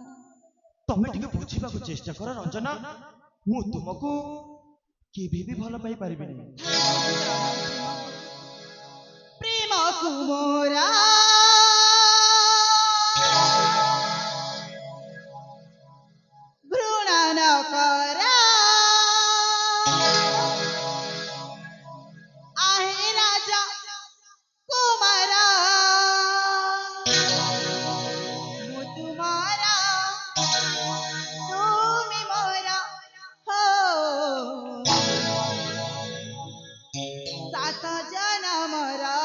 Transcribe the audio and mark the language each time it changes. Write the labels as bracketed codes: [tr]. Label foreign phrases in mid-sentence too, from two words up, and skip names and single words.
[or] ତମେ ଟିକେ ବୁଝିବାକୁ ଚେଷ୍ଟା କର ରଞ୍ଜନା, ମୁଁ ତୁମକୁ କେବେ ବି ଭଲ ପାଇପାରିବିନି। ପ୍ରେମ କୁମୋରା ଘୃଣା ନ କର। ଆହେ ରାଜା କୁମାରା, ମୁଁ ତୁମରା, ତୁମି ମୋରା। हो 7 ଜନମର।